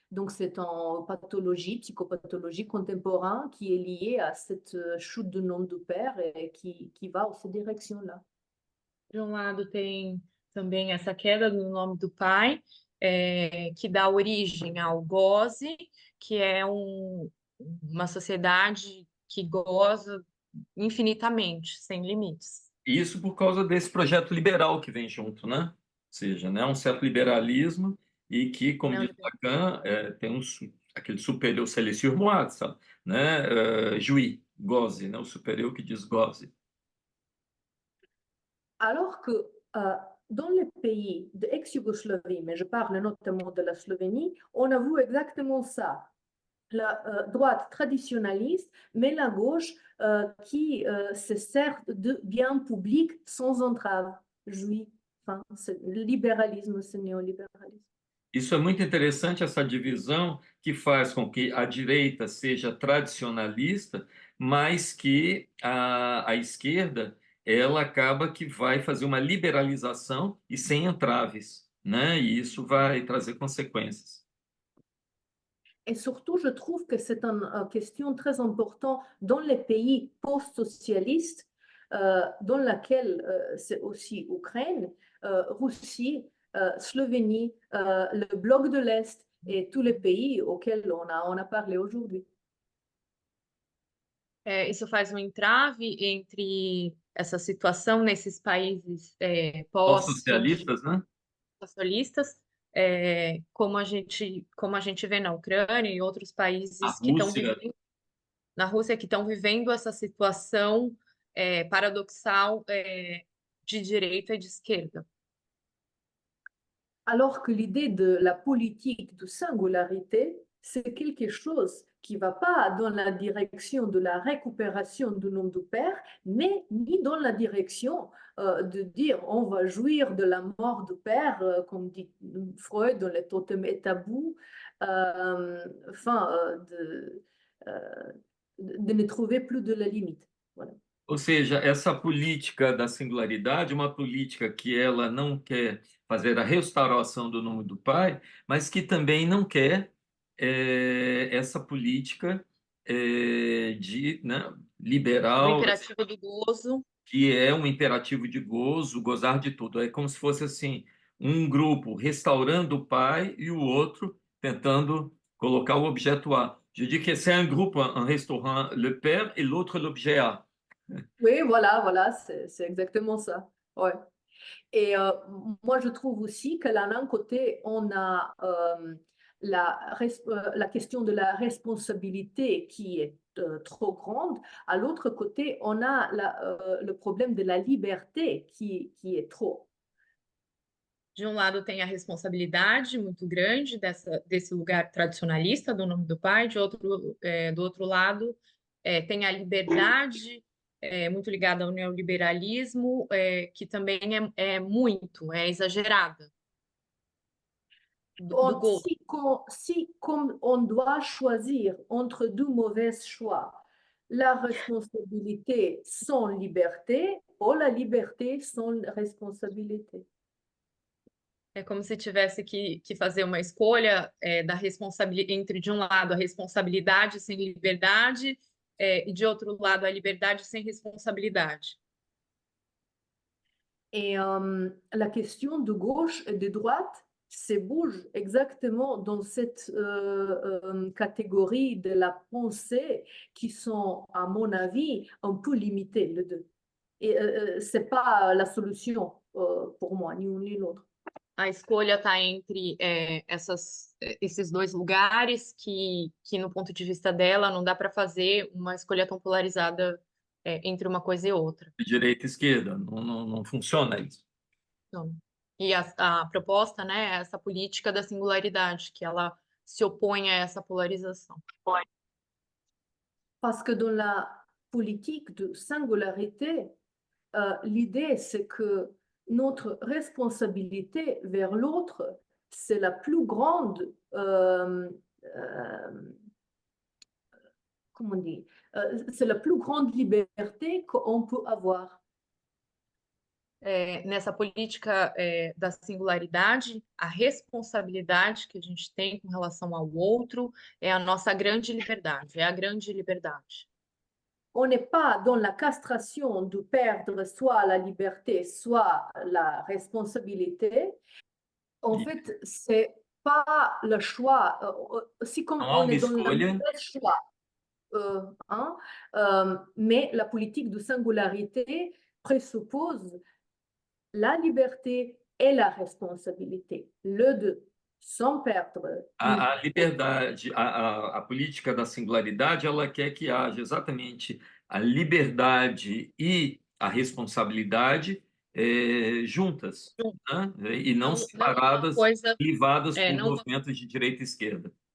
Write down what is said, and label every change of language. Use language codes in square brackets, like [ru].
[fr] Donc, c'est en pathologie, psychopathologie contemporaine qui est liée à cette chute du nom du père et qui va dans cette direction-là. [pt] De lado, tem também essa queda do nome do pai, que dá origem ao goze, que é uma sociedade que goza infinitamente, sem limites. Isso por causa desse projeto liberal que vem junto, né? Ou seja, né, um certo liberalismo e que, como diz Lacan, tem aquele superior, [fr] c'est le surmoi, [pt] sabe? Né? Jouir, goze, né? O superior que diz goze. [fr] Alors que dans les pays de ex-Yougoslavie, mais je parle notamment de la Slovénie, on a vu exactement ça. La droite traditionnaliste, mais la gauche qui se sert de biens publics sans entrave, jouit. Enfin, c'est le libéralisme, c'est le néolibéralisme. [pt] Isso é muito interessante, essa divisão que faz com que a direita seja tradicionalista, mas que a esquerda ela acaba que vai fazer uma liberalização e sem entraves, né? E isso vai trazer consequências. [fr] Et surtout, je trouve que c'est une question très importante dans les pays post-socialistes, dans laquelle c'est aussi Ukraine, Russie, Slovénie, le bloc de l'Est et tous les pays auxquels on a parlé aujourd'hui. [pt] Isso faz um entrave entre essa situação nesses países Pós-socialistas, né? pós-socialistas, como a gente vê na Ucrânia e outros países que estão vivendo na Rússia, que estão vivendo essa situação paradoxal de direita e de esquerda. [fr] Alors que l'idée de la politique de singularité, c'est quelque chose qui ne va pas dans la direction de la récupération du nom du père, mais ni dans la direction de dire on va jouir de la mort du père, comme dit Freud dans les totems et tabous, enfin, de ne trouver plus de la limite. Voilà. [pt] Ou seja, essa política da singularidade, uma política que ela não quer fazer a restauração do nome do Pai, mas que também não quer essa política Do liberal, imperativo do gozo. que é um imperativo de gozo, gozar de tudo. É como se fosse assim, um grupo restaurando o Pai e o outro tentando colocar o objeto A. [fr] Je dis que c'est un groupe en restaurant le Père et l'autre l'objet A. Oui, voilà, c'est exactement ça. Ouais. Et moi, je trouve aussi que là, d'un côté, on a la question de la responsabilité qui est trop grande. À l'autre côté, on a le problème de la liberté qui est trop. [pt] De um lado tem a responsabilidade muito grande desse lugar tradicionalista do nome do pai, do outro lado tem a liberdade muito ligada ao neoliberalismo, que também é exagerada. Do gozo. [fr] Si, comme on doit choisir entre deux mauvais choix, la responsabilité sans liberté ou la liberté sans responsabilité. [pt] É como se tivesse que fazer uma escolha entre, de um lado, a responsabilidade sem liberdade, e de outro lado, a liberdade sem responsabilidade. [fr] Et la question de gauche et de droite se bouge exactement dans cette catégorie de la pensée qui sont, à mon avis, un peu limitées, les deux. Et ce n'est pas la solution pour moi, ni l'un ni l'autre. [pt] A escolha está entre esses dois lugares que, no ponto de vista dela, não dá para fazer uma escolha tão polarizada entre uma coisa e outra. Direita e esquerda, não funciona isso. Então, e a proposta, né, é essa política da singularidade, que ela se opõe a essa polarização. [fr] Parce que dans la politique de singularité, l'idée, c'est que notre responsabilité vers l'autre, c'est la plus grande, comment on dit, c'est la plus grande liberté qu'on peut avoir. [pt] Nessa política da singularidade, a responsabilidade que a gente tem com relação ao outro é a nossa grande liberdade, é a grande liberdade. [fr] On n'est pas dans la castration de perdre soit la liberté, soit la responsabilité. En fait, c'est pas le choix. Si comme on est dans le choix, mais la politique de singularité présuppose la liberté et la responsabilité, le deux, sans perdre. [pt] A liberdade, a política da singularidade, ela quer que haja exatamente a liberdade e a responsabilidade juntas, né? E não separadas, privadas por movimentos de direita e esquerda.